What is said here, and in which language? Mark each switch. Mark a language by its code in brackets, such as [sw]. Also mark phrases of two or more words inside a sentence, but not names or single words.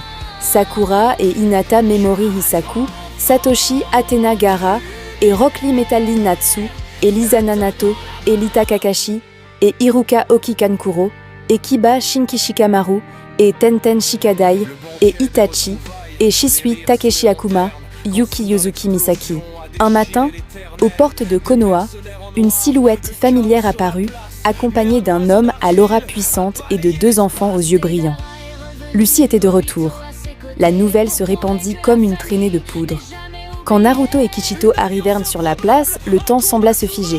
[fr] Sakura et Hinata Memori Hisaku, Satoshi Athena Gara et Rock Lee Metal Lee Natsu, et Lisa Nanato, et Lita Kakashi, et Iruka Okikankuro, et Kiba Shinkishikamaru, et Tenten Shikadai, et Itachi, et Shisui Takeshi Akuma, Yuki Yuzuki Misaki. Un matin, aux portes de Konoha, une silhouette familière apparut, accompagnée d'un homme à l'aura puissante et de 2 enfants aux yeux brillants. Lucy était de retour. La nouvelle se répandit comme une traînée de poudre. Quand Naruto et Kichito arrivèrent sur la place, le temps sembla se figer.